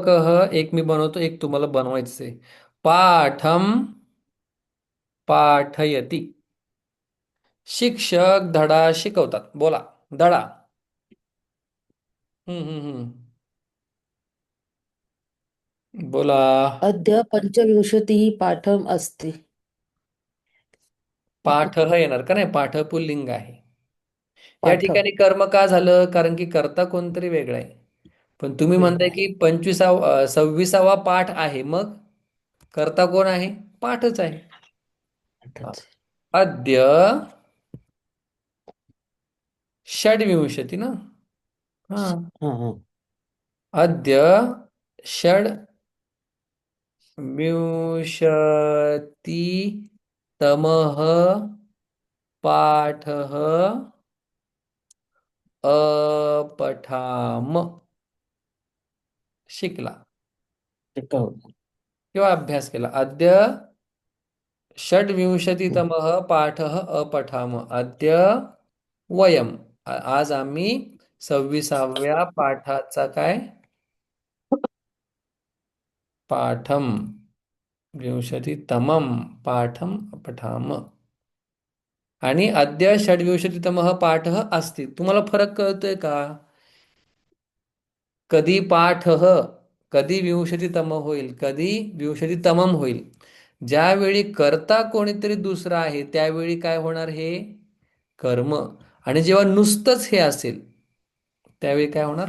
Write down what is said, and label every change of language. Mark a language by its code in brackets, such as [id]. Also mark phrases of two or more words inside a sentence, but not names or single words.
[mr] एक मी बनवतो, एक तुम्हाला बनवायचं आहे. [sa] पाठम पाठयती. [mr] शिक्षक धडा शिकवतात. बोला. धडा. हम्म. बोला. [sa] अद्य पञ्चविंशतिः पाठम् अस्ति। [mr] पाठ येणार का नाही? पाठ पुल्लिंग आहे. या पाठ ठिकाणी कर्म का झालं? कारण की कर्ता कोणतरी वेगळा आहे. पण तुम्ही वेगळा म्हणताय आहे. की 26वा पाठ आहे, मग कर्ता कोण आहे? पाठच आहे. हा. पाठच. [sa] अद्य षड्विंशती ना. हा. हा हा. अद्य षड्विंशतितमः पाठः अपठाम शिकला [mr] शिकवलं. किंवा अभ्यास केला. [sa] अद्य षड्विंशतितमः पाठः अपठाम. अद्य वयम. [mr] आज आम्ही 26व्या पाठाचा काय [sa] पाठम विंशतितमं पाठम अपठाम. आणि अद्य षड्विंशतितमः पाठः अस्ति. [mr] तुम्हाला फरक कळतोय का? कधी पाठः, कधी विंशतितम होईल, कधी विंशतितमम होईल. ज्यावेळी कर्ता कोणीतरी दुसरा आहे त्यावेळी काय होणार? हे कर्म. आणि जेव्हा नुसतंच हे असेल त्यावेळी काय होणार?